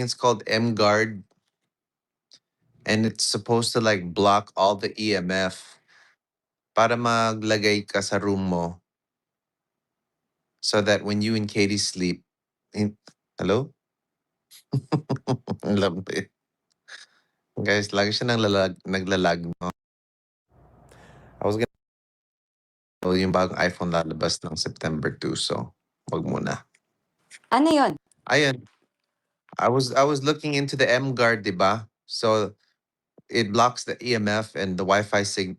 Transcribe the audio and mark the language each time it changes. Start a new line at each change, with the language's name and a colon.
English: It's called M Guard, and it's supposed to like block all the EMF
Filipino: para maglagay ka sa room mo
English: so that when you and Katie sleep, hello?
Filipino: Ang lampi. Guys, lagi siya naglalag, no?
English: I was gonna
Filipino: yung bagong iPhone lalabas ng September 2, so wag muna. Ano yun? Ayun.
English: I was looking into the M Guard, 'di ba? So it blocks the EMF and the Wi-Fi signal.